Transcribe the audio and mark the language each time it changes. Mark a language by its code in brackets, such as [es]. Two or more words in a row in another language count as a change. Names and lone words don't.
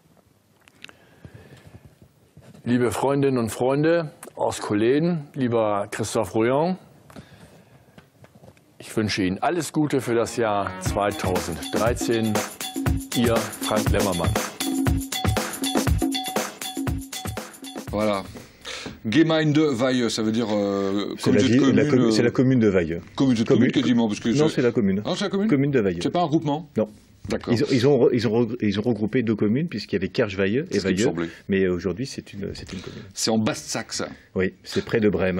[de] Liebe Freundinnen und Freunde aus Colen, lieber Christophe Rouillon, ich wünsche Ihnen alles Gute für das Jahr 2013. Ihr Frank Lemmermann. [fr] Voilà. [de] Gemeinde Weihe, [fr] ça veut dire communauté de communes. C'est la commune de Weihe. Communauté de communes quasiment, parce que non, c'est la commune. Ah, c'est la commune. Commune de Weihe. C'est pas un groupement? Non. D'accord. Ils ont regroupé deux communes, puisqu'il y avait Kerch-Weihe et Weihe, mais aujourd'hui c'est une commune. C'est en Basse-Saxe. Oui, c'est près de Brême.